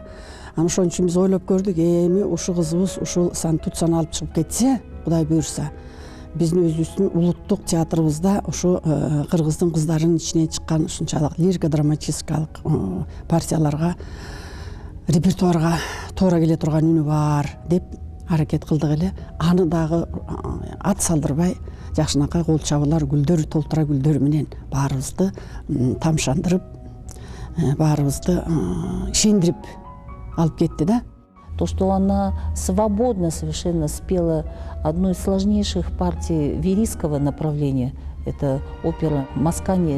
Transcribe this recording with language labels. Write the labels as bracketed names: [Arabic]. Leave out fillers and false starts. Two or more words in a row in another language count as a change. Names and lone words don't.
[Kyrgyz] Анан ошон үчүн биз ойлоп көрдүк, эми ушул кызыбыз ушул тутсан алып чыгып кетсе, Кудай буюрса, биздин өзүбүздүн улуттук театрыбызда ушу кыргыздын кыздарынын ичинен чыккан ушунчалык лирико-драматическалык партияларга, репертуарга туура келе турган үнү бар деп аракет кылдык эле. Аны дагы ат салдырбай, жакшынакай кол чабуулар, гүлдөр, толтура гүлдөр менен баарыбызды тамшандырып, баарыбызды ишендирип алып кетти да. [Russian] То, что она свободно совершенно спела одну из сложнейших партий верийского направления, это опера «Масканье.